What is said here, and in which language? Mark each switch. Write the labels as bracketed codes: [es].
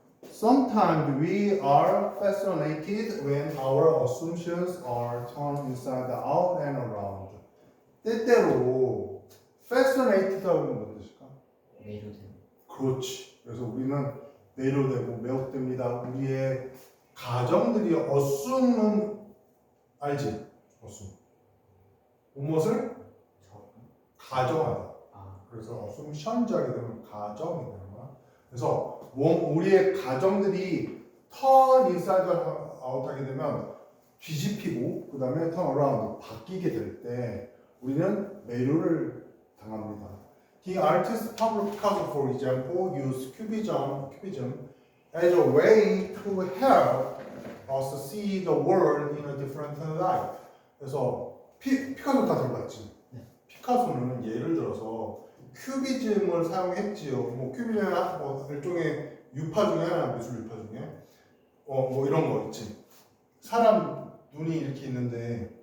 [en] Sometimes we are fascinated when our assumptions are turned inside out and around. [ko] 때때로 fascinated하고 뭔 뜻일까? 매료되는. 그렇지. 그래서 우리는 매료되고 매혹됩니다. 우리의 가정들이 assume는 알지? assume. 무엇을? 가정하다. 그래서 assumption하게 되면 가정이 되는 거야. 그래서 우리의 가정들이 [en] turn inside out [ko] 하게 되면 뒤집히고 그 다음에 [en] turn around [ko] 바뀌게 될 때 우리는 매료를 당합니다. [en] The artist Pablo Picasso, for example, used cubism as a way to help us see the world in a different light. [ko] 그래서 피카소 다 들어봤지? 네. 피카소는 예를 들어서 큐비즘을 사용했지요. 뭐 큐비즘은 뭐 일종의 유파 중에 하나, 미술 유파 중에 뭐 이런 거 있지. 사람 눈이 이렇게 있는데